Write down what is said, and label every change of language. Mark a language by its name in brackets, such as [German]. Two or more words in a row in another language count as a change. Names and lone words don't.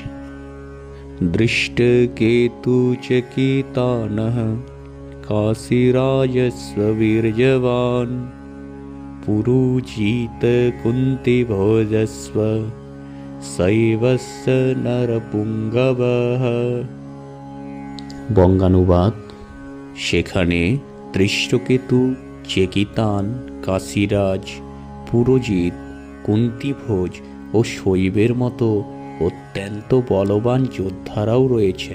[Sanskrit] दृष्ट केतु चकितानः काशीराजस्व वीर्यवान् पुरुजित कुन्तिभोजस्व शैवस्य नरपुंगवः। [Bangla] বঙ্গানুবাদ। সেখানে দৃষ্টকেতু চেকিতান কাশীরাজ পুরোজিত কুন্তিভোজ ও শৈবের মতো অত্যন্ত বলবান যোদ্ধারাও রয়েছেন।